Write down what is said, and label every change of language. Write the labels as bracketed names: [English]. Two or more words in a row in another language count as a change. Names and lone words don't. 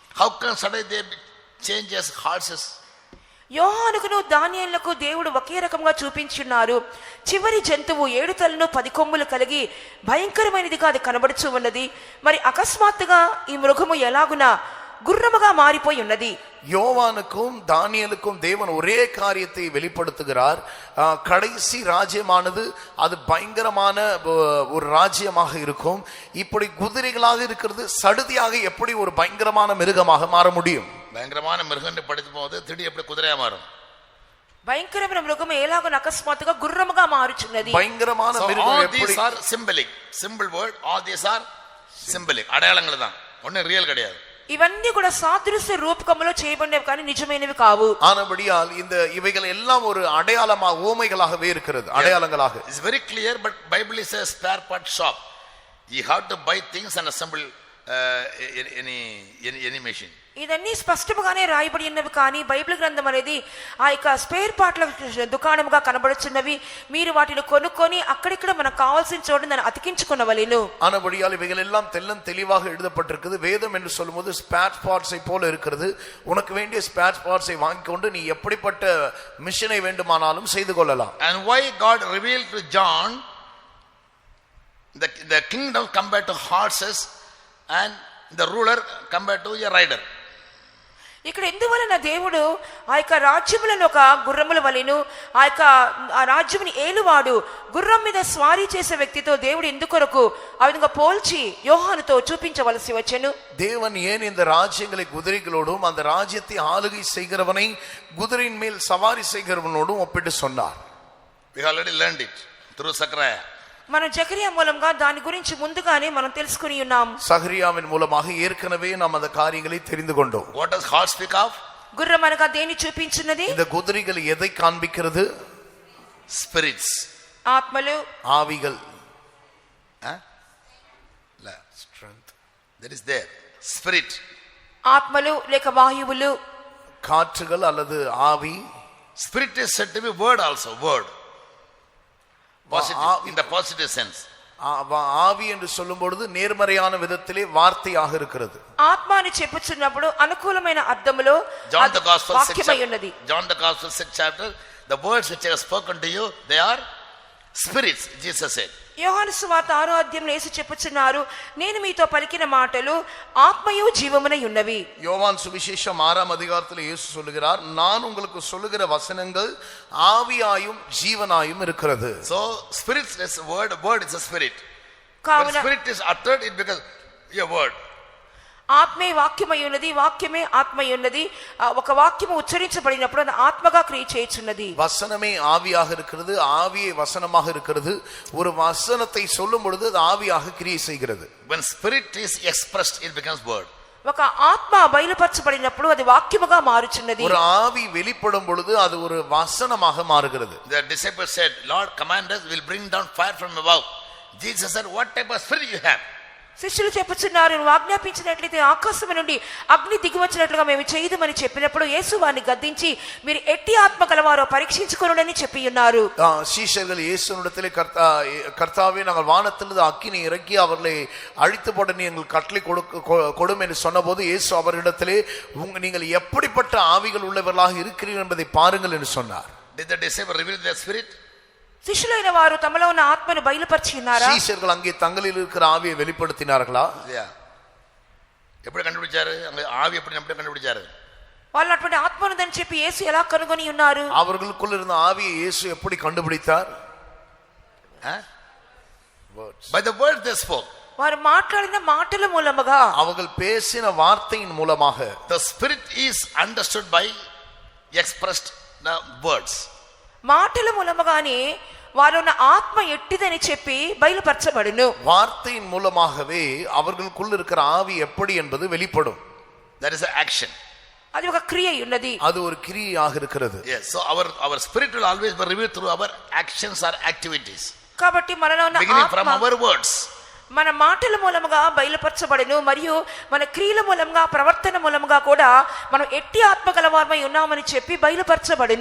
[English] How can suddenly they changes horses. [Telugu] యోహానుకును దానియేలుకు దేవుడు ఒకే రకంగా చూపించున్నారు. చివరి జంతువు 7 తలలు 10 కొమ్ములు కలిగి భయంకరమైనదిగా అది కనబడుచు ఉన్నది. మరి అకస్మాత్తుగా ఈ మృగము ఎలాగునా గుర్రముగా మారిపోయి ఉన్నది. [Tamil] யோவானுக்கும் தானியேலுக்கும் தேவன் ஒரே காரியத்தை வெளிப்படுத்துகிறார். கடைசி ராஜ்யமானது அது பயங்கரமான ஒரு ராஜ்யமாக இருக்கும். இப்படி குதிரைகளாக இருக்கிறது சடுதியாக எப்படி ஒரு பயங்கரமான மிருகமாக மாற முடியும்? பயங்கரமான மிருகம் படிக்கும் போது திடீர் எப்படி குதிரையா மாறும்? [Telugu] భయంకరమైన మృగము ఎలాగున అకస్మాత్తుగా గుర్రముగా మారుచున్నది. [Tamil] பயங்கரமான மிருகம் எப்படி? [English] These are symbolic. Symbol word. All these are symbolic. [Tamil] அடையாளங்கள் தான். ஒண்ணு ரியல் கிடையாது. [Telugu] ఇవన్నీ కూడా సాదృశ్య రూపకములో చేయబడినవి కానీ నిజమైనవి కావు. [Tamil] ஆனபடியால் இந்த இவைகள் எல்லாம் ஒரு அடையாளமாக ஓமைகளாகவே இருக்கிறது, அடையாளங்களாக. [English] It's very clear, but Bible is a spare part shop. You have to buy things and assemble any machine. [Telugu] ఇదన్నీ స్పష్టముగానే రాయబడి ఉన్నవి కానీ బైబిల్ గ్రంథం అనేది ఆ యొక్క [English] spare parts [Telugu] దుకాణముగా కనబడుచున్నవి. మీరు వాటిని కొనుక్కొని అక్కడిక్కడ మనకు కావాల్సిన చోటు దాన్ని అతికించుకున్నవలెను. [Tamil] ஆனபடியால் இவைகள் எல்லாம் தெள்ளம் தெளிவாக எழுதப்பட்டிருக்கிறது. வேதம் என்று சொல்லும்போது [English] spare parts [Tamil] போல இருக்கிறது. உனக்கு வேண்டிய [English] spare parts [Tamil] வாங்கிக் கொண்டு நீ எப்படிப்பட்ட மிஷனை வேண்டுமானாலும் செய்து கொள்ளலாம். [English] And why God revealed to John the kingdom compared to horses and the ruler compared to a rider? [Telugu] ఇక్కడ ఎందువలన దేవుడు ఆ యొక్క రాజ్యములను ఒక గుర్రముల వలెను ఆ రాజ్యముని ఏలువాడు గుర్రం మీద స్వారీ చేసే వ్యక్తితో దేవుడు ఎందుకొరకు ఆ విధంగా పోల్చి యోహానుతో చూపించవలసి వచ్చెను? [Tamil] தேவன் ஏன் இந்த ராஜ்யங்களை குதிரைகளோடும் அந்த ராஜ்யத்தை ஆளுகை செய்கிறவனை குதிரையின் மேல் சவாரி செய்கிறவனோடும் ஒப்பிட்டு சொன்னார்? [English] We already learned it through Zechariah. [Telugu] మనం జకరియా మూలంగా దాని గురించి ముందుగానే మనం తెలుసుకుని ఉన్నాం. [Tamil] சகரியாவின் மூலமாக ஏற்கனவே நாம் அந்த காரியங்களை தெரிந்து கொண்டோம். [English] What does horse speak of? [Telugu] గుర్రం అనగా దేని చూపించున్నది? [Tamil] இந்த குதிரைகள் எதை காண்பிக்கிறது? [English] Spirits. [Telugu] ఆత్మలు, [Tamil] ஆவிகள். [English] Strength. That is there. Spirit. [Telugu] ఆత్మలు లేక వాయువులు, [Tamil] காற்றுகள் அல்லது ஆவி. [English] Spirit is said to be word also. Word. Positive, in the positive sense. [Tamil] ஆவி என்று சொல்லும் பொழுது நேர்மறையான விதத்திலே வார்த்தையாக இருக்கிறது. [Telugu] ఆత్మ అని చెప్పుచున్నప్పుడు అనుకూలమైన అర్థములో [English] John the Gospel 6 [Telugu] వాక్యమై ఉన్నది. [English] John the Gospel 6 chapter, the words which I have spoken to you, they are spirits, Jesus said. [Telugu] యోహాను సువార్త 6వ అధ్యాయంలో యేసు చెప్పుచున్నారు, నేను మీతో పలికిన మాటలు ఆత్మయు జీవమునై ఉన్నవి. [Tamil] யோவான் சுவிசேஷம் 6ஆம் அதிகாரத்தில் இயேசு சொல்லுகிறார், நான் உங்களுக்கு சொல்லுகிற வசனங்கள் ஆவியாயும் ஜீவனாயும் இருக்கிறது. [English] So spirits is a word, word is a spirit. [Telugu] కావున [English] When spirit is uttered, it becomes a word. [Telugu] ఆత్మే వాక్యమై ఉన్నది, వాక్యమే ఆత్మై ఉన్నది. ఒక వాక్యము ఉచ్చరించబడినప్పుడు అది ఆత్మగా క్రియ చేయుచున్నది. [Tamil] வசனமே ஆவியாக இருக்கிறது, ஆவியே வசனமாக இருக்கிறது. ஒரு வசனத்தை சொல்லும் பொழுது அது ஆவியாக கிரியை செய்கிறது. [English] When spirit is expressed, it becomes word. [Telugu] ఒక ఆత్మ బయలుపరచబడినప్పుడు అది వాక్యముగా మారుచున్నది. [Tamil] ஒரு ஆவி வெளிப்படும் பொழுது அது ஒரு வசனமாக மாறுகிறது. [English] The disciples said, Lord, command us, we'll bring down fire from above. Jesus said, what type of spirit you have? [Telugu] శిష్యులు చెప్పుచున్నారు, నువ్వు ఆజ్ఞాపించినట్లయితే ఆకాశం నుండి అగ్ని దిగివచ్చినట్లుగా మేము చేయదుమని చెప్పినప్పుడు యేసు వారిని గద్దించి, మీరు ఎట్టి ఆత్మ గలవారో పరీక్షించుకొనుడని చెప్పి ఉన్నారు. [Tamil] சீஷர்கள் இயேசுவிடத்திலே கர்த்தாவே நாங்கள் வானத்திலிருந்து அக்கினி இறக்கி அவர்களை அழித்து போட நீங்கள் கட்டளை கொடும் என்று சொன்னபோது இயேசு அவர்களிடத்திலே நீங்கள் எப்படிப்பட்ட ஆவிகள் உள்ளவர்களாக இருக்கிறீர்கள் என்பதை பாருங்கள் என்று சொன்னார். Did the disciple reveal their spirit? శిష్యులైన వారు తమలో ఉన్న ఆత్మను బయలుపరిచి ఉన్నారా? சீஷர்கள் அங்கே தங்களில் இருக்கிற ஆவியை வெளிப்படுத்தினார்களா? எப்படி கண்டுபிடிச்சாரு? அங்க ஆவி எப்படி கண்டுபிடிச்சாரு? [Telugu] వాళ్ళు అటువంటి ఆత్మ ఉందని చెప్పి యేసు ఎలా కనుగొని ఉన్నారు? [Tamil] அவர்களுக்குள்ள இருந்த ஆவியை இயேசு எப்படி கண்டுபிடித்தார்? [English] By the word they spoke. [Telugu] వారు మాట్లాడిన మాటల మూలముగా, [Tamil] அவர்கள் பேசின வார்த்தையின் மூலமாக. [English] The spirit is understood by expressed the words. [Telugu] మాటల మూలముగానే వారున్న ఆత్మ ఎట్టిదని చెప్పి బయలుపరచబడును. [Tamil] வார்த்தையின் மூலமாகவே அவர்களுக்குள்ள இருக்கிற ஆவி எப்படி என்பது வெளிப்படும். [English] That is an action. [Telugu] అది ఒక క్రియ ఉన్నది. [Tamil] அது ஒரு கிரியையாக இருக்கிறது. [English] Yes, so our spirit will always be revealed through our actions or activities. [Telugu] కాబట్టి మనలో ఉన్న [English] beginning from [Telugu] ఆత్మ [English] our words. [Telugu] మన మాటల మూలముగా బయలుపరచబడును, మరియు మన క్రియల మూలముగా, ప్రవర్తన మూలముగా కూడా మనం ఎట్టి ఆత్మ గలవారమై ఉన్నామని చెప్పి బయలుపరచబడును.